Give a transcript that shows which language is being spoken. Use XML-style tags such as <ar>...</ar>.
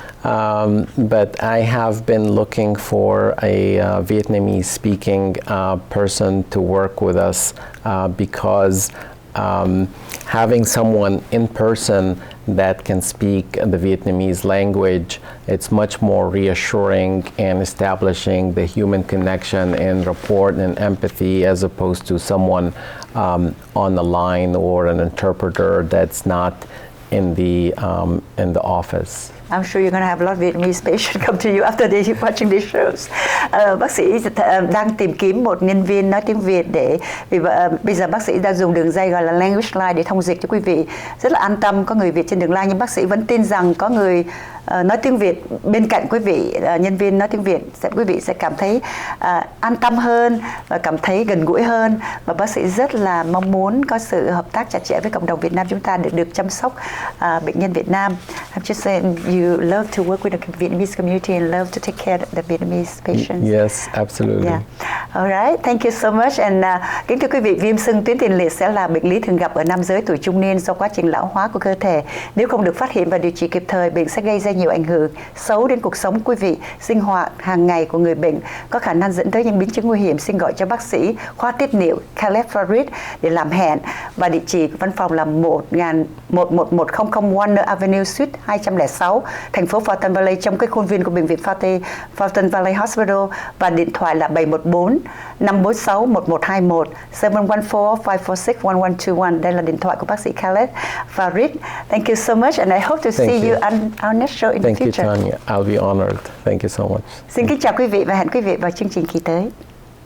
<en>But I have been looking for a Vietnamese-speaking person to work with us because having someone in person that can speak the Vietnamese language, it's much more reassuring and establishing the human connection and rapport and empathy, as opposed to someone on the line or an interpreter that's not in the office. I'm sure you're going to have a lot of Vietnamese patients come to you after they watching these shows.</en> <vi>Bác sĩ đang tìm kiếm một nhân viên nói tiếng Việt để bây giờ bác sĩ đang dùng đường dây gọi là language line để thông dịch cho quý vị. Rất là an tâm có người Việt trên đường line, nhưng bác sĩ vẫn tin rằng có người nói tiếng Việt bên cạnh quý vị, nhân viên nói tiếng Việt, quý vị sẽ cảm thấy an tâm hơn và cảm thấy gần gũi hơn, và bác sĩ rất là mong muốn có sự hợp tác chặt chẽ với cộng đồng Việt Nam chúng ta để được chăm sóc bệnh nhân Việt Nam.</vi> <en>I'm just saying you love to work with the Vietnamese community and love to take care of the Vietnamese patients. Yes, absolutely. Yeah. All right, thank you so much.</en> <vi>And kính thưa quý vị, viêm xưng tuyến tiền liệt sẽ là bệnh lý thường gặp ở nam giới tuổi trung niên do quá trình lão hóa của cơ thể. Nếu không được phát hiện và điều trị kịp thời, bệnh sẽ gây ra nhiều ảnh hưởng xấu đến cuộc sống quý vị, sinh hoạt hàng ngày của người bệnh, có khả năng dẫn tới những biến chứng nguy hiểm. Xin gọi cho bác sĩ khoa tiết niệu Khaled Fareed để làm hẹn, và địa chỉ văn phòng là 11100 Warner Avenue Suite 206, thành phố Fountain Valley, trong cái khuôn viên của bệnh viện Fountain Valley Hospital, và điện thoại là 714 546 1121 714 546 1121. Đây là điện thoại của bác sĩ Khaled Fareed.</vi> <en>Thank you so much, and I hope to see you on our next show in the future. Thank you, Tanya. I'll be honored. Thank you so much.</en> <vi>Xin kính chào quý vị và hẹn quý vị vào chương trình kỳ tới.</vi>